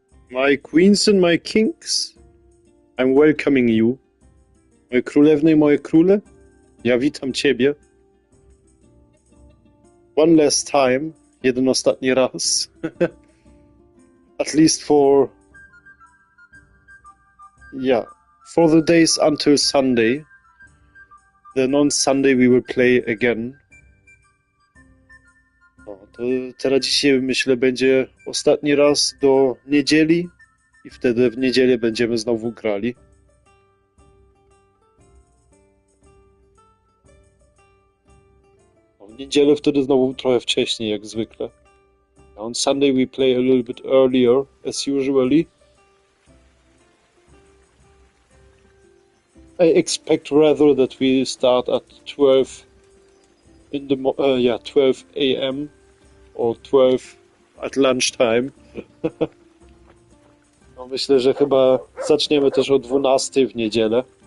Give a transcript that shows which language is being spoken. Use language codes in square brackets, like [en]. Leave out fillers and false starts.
[en] My queens and my kings, I'm welcoming you. [pl] Moje królewny i moje króle, ja witam ciebie. [en] One last time, [pl] jeden ostatni raz. [en] At least for the days until Sunday. Then on Sunday we will play again. [pl] No, to teraz dzisiaj myślę będzie ostatni raz do niedzieli i wtedy w niedzielę będziemy znowu grali. No, w niedzielę wtedy znowu trochę wcześniej jak zwykle. [en] On Sunday we play a little bit earlier as usually. I expect rather that we start at 12 in the 12 a.m. or 12 at lunchtime. [pl] No, myślę, że chyba zaczniemy też o 12 w niedzielę.